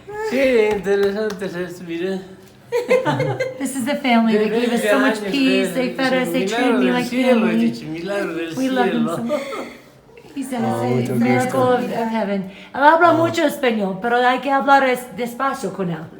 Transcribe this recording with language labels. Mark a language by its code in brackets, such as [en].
[es] Sí, interesante recibir. [en] This is the family. They gave us so much peace. They fed us. They treated me like family. We love them so much. He said it's a miracle of heaven. [es] Él habla mucho español, pero hay que hablar despacio con él.